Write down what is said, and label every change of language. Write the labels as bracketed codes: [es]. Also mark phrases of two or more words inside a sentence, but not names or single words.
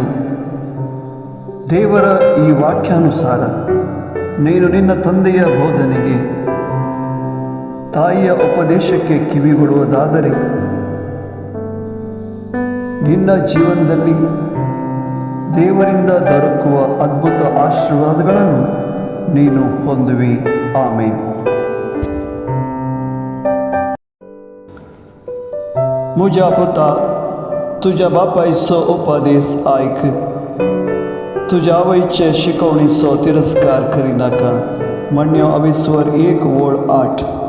[kn] ದೇವರ ಈ ವಾಕ್ಯಾನುಸಾರ ನೀನು ನಿನ್ನ ತಂದೆಯ ಬೋಧನೆಗೆ, ತಾಯಿಯ ಉಪದೇಶಕ್ಕೆ ಕಿವಿಗೊಡುವುದಾದರೆ ನಿನ್ನ ಜೀವನದಲ್ಲಿ ದೇವರಿಂದ ದೊರಕುವ ಅದ್ಭುತ ಆಶೀರ್ವಾದಗಳನ್ನು ನೀನು ಹೊಂದುವಿ. ಆಮೇನ್. [kok] मुझा पुता तुझ्या बापायचो उपदेश ऐक, तुझ्या आवयचे शिकवणीचो तिरस्कार करिनाका. म्हणण्यो अविस्वर 1:8.